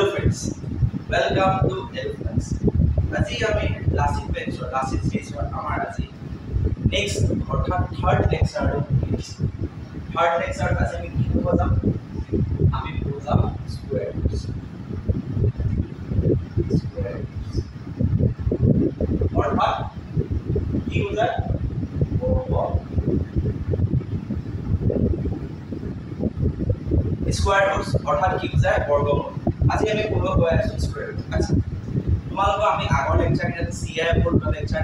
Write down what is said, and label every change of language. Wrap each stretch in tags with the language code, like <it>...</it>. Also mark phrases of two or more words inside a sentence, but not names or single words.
<en>students, welcome to EduFlux.</en> <as>আজি আমি</as> <en>classic lecture classic series</en> <as>আমাৰ আজি নেক্সট অৰ্থাৎ</as> <en>third lecture</en> <as>আজি আমি কি কৰিব যাম আমি বুজাম স্কয়াৰ অৰ্থাৎ কি বুজায়</as> <en>square roots</en> <as>অৰ্থাৎ কি বুজায় বৰ্গমূল আজি আমি পঢ়িব গৈ আছো</as> <en>square root</en> <as>আছে তোমালোকক আমি আগৰ লেকচাৰ কেইটা সিআই পঢ়া লেকচাৰ</as>